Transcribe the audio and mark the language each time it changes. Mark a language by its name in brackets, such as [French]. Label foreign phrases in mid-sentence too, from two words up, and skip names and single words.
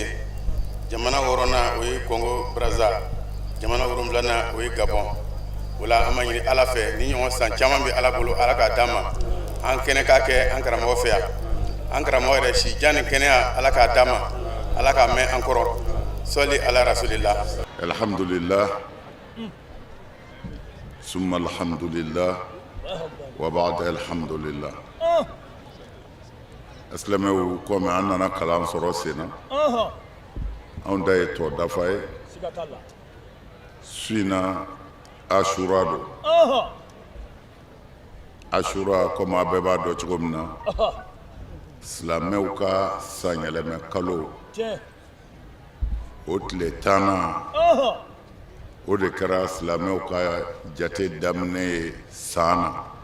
[Bambara] Jamana 6nan o ye Congo Brazza. Jamana 7nan o ye Gabon. Wala an ma ɲini Ala fɛ ni ɲɔgɔn san caman bɛ Ala bolo Ala k'a d'an ma an kɛnɛ k'a kɛ an karamɔgɔ fɛ yan an karamɔgɔ yɛrɛ si jan ni kɛnɛya Ala k'a d'an ma Ala k'a mɛn an kɔrɔ [Arabic] صلى على رسول الله. الحمد لله ثم الحمد لله وبعد الحمد لله. [Bambara] Asilamɛw komi an nana kalan sɔrɔ sen na anw da ye tɔ dafa ye su in na Ashura do. Ashura comme a bɛɛ b'a dɔn cogo min na silamɛw ka san yɛlɛmɛ kalo o tile 10nan o de kɛra silamɛw ka jate daminɛ ye san na